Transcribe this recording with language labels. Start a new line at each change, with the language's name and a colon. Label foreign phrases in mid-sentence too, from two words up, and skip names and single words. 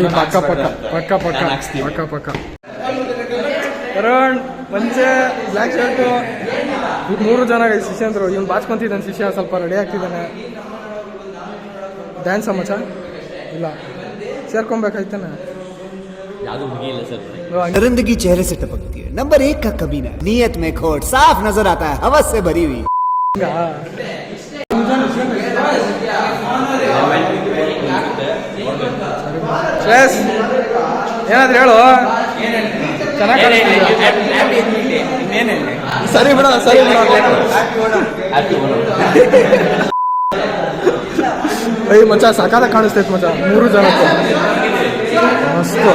Kannada: ಪಕ್ಕ. ಕರಣ್ ಪಂಚೆ ಬ್ಲ್ಯಾಕ್ ಶರ್ಟು, 3 ಜನ ಶಿಷ್ಯ ಅಂದ್ರು. ಇವ್ನು ಬಾಚ್ಕೊಂತಿದ್ದಾನೆ ಶಿಷ್ಯ, ಸ್ವಲ್ಪ ರೆಡಿ ಆಗ್ತಿದ್ದಾನೆ. ಡ್ಯಾನ್ಸ್ ಮಚ್ಚ ಇಲ್ಲ, ಸೇರ್ಕೊಬೇಕಾಯ್ತಾನೆ. ಯಾವುದು ಹುಡುಗಿ ಇಲ್ಲ ಸರ್.
Hindi: दरिंदगी चेहरे से टपकती है, नंबर 1 का कमीना, नीयत में खोट, साफ नजर आता है, हवस से भरी हुई.
Kannada: ಶ್ರೇಯಸ್ ಏನಾದ್ರು ಹೇಳು, ಚೆನ್ನಾಗಿ. ಸರಿ ಬಿಡ. ಅಯ್ಯ ಮಚ್ಚ, ಸಾಕಾದ ಕಾಣಿಸ್ತೈತೆ ಮಚ್ಚ, 3 ಜನಕ್ಕೆ ಮಸ್ತು.